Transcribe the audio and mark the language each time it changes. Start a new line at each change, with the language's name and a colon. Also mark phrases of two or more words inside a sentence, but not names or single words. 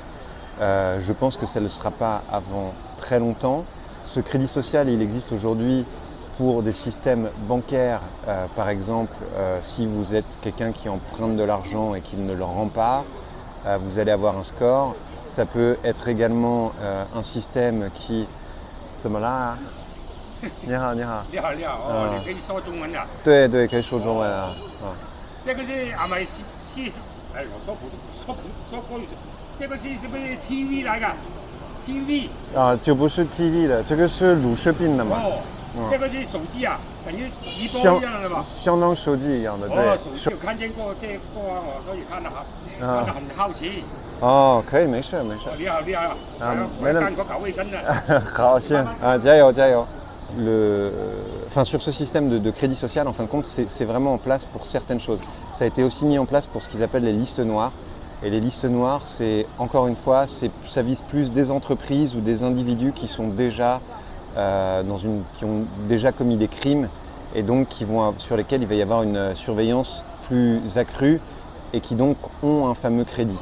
French: Je pense que ça ne le sera pas avant très longtemps. Ce crédit social, il existe aujourd'hui pour des systèmes bancaires. Par exemple, si vous êtes quelqu'un qui emprunte de l'argent et qui ne le rend pas, vous allez avoir un score. Ça peut être également un système qui...
Chinese: 怎么啦？你好，你好。你好，你好，哦，你可以说中文的。对对，可以说中文啊。这个是俺们哎，我说国语，这个是不是 TV 来的 ？TV 啊，就不是 TV 的，这个是卤食饼的嘛。哦，这个是手机啊，等于直播一样的嘛。相当手机一样的，对。哦，手机有看见过这个我所以看得很好奇。哦，可以，没事没事。你好，你好。没干过搞卫生的。好，行啊，加油加油。
French: sur ce système de crédit social, en fin de compte, c'est vraiment en place pour certaines choses. Ça a été aussi mis en place pour ce qu'ils appellent les listes noires. Et les listes noires, c'est encore une fois, ça vise plus des entreprises ou des individus qui sont déjà qui ont déjà commis des crimes et donc sur lesquels il va y avoir une surveillance plus accrue et qui donc ont un fameux crédit.